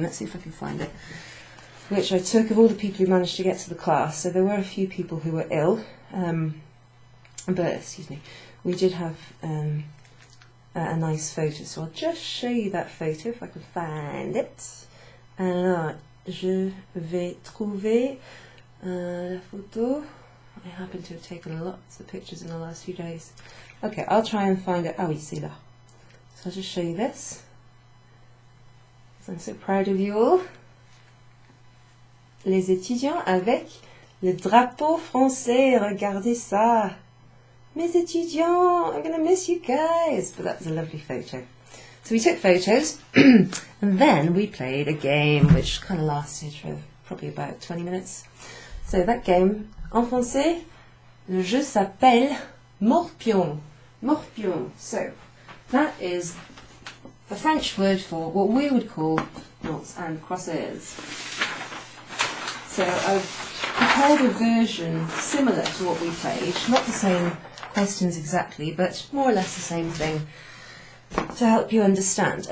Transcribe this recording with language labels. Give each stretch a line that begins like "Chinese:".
English: Let's see if I can find it, which I took of all the people who managed to get to the class. So there were a few people who were ill, but excuse me, we did have a nice photo. So I'll just show you that photo if I can find it.
French: Alors, je vais trouver la photo.
English: I happen to have taken lots of pictures in the last few days. Okay, I'll try and find it. Ah oui, c'est là. So I'll just show you this. I'm so proud of you all.
French: Les étudiants avec le drapeau français.
English: Regardez ça. Mes étudiants, I'm going to miss you guys. But that was a lovely photo. So we took photos and then we played a game which kind of lasted for probably about 20 minutes.
French: So that game, en français, le jeu s'appelle morpion. Morpion.
English: So that is the French word for what we would call noughts and crosses. So I've prepared a version similar to what we played, not the same questions exactly, but more or less the same thing to help you understand.